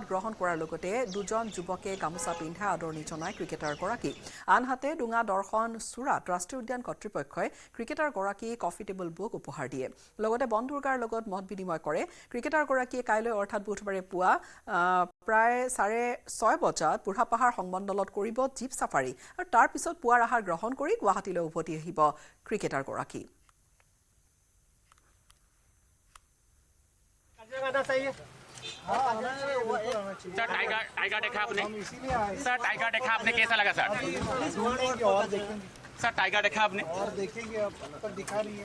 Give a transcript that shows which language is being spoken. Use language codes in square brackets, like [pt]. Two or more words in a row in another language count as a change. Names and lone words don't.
[as] গ্ৰহণ কৰাৰ লগতে দুজন যুৱকে গামোচা পিন্ধাই আদৰণি জনায় ক্ৰিকেটাৰগৰাকীক আনহাতে ডুঙা দৰ্শন চূড়াত ৰাষ্ট্ৰীয় উদ্যান কৰ্তৃপক্ষই ক্ৰিকেটাৰ গৰাকী কফি টেবল বুক উপহাৰ দিয়ে লগতে বন দুৰ্গাৰ লগত মত বিনিময় কৰে ক্ৰিকেটাৰগৰাকীয়ে কাইলৈ অৰ্থাৎ বুধবাৰে পুৱা প্ৰায় 6:30 বজাত বুঢ়াপাহাৰ সংমণ্ডলত কৰিব জীপ চাফাৰী আৰু তাৰ পিছত পুৱাৰ আহাৰ গ্ৰহণ কৰি গুৱাহাটীলৈ উভতি আহিব ক্ৰিকেটাৰগৰাকী [hi] सर टाइगर देखा आपने सर टाइगर देखा आपने कैसा लगा सर सर टाइगर देखा आपने और देखेंगे अब तक दिखा नहीं है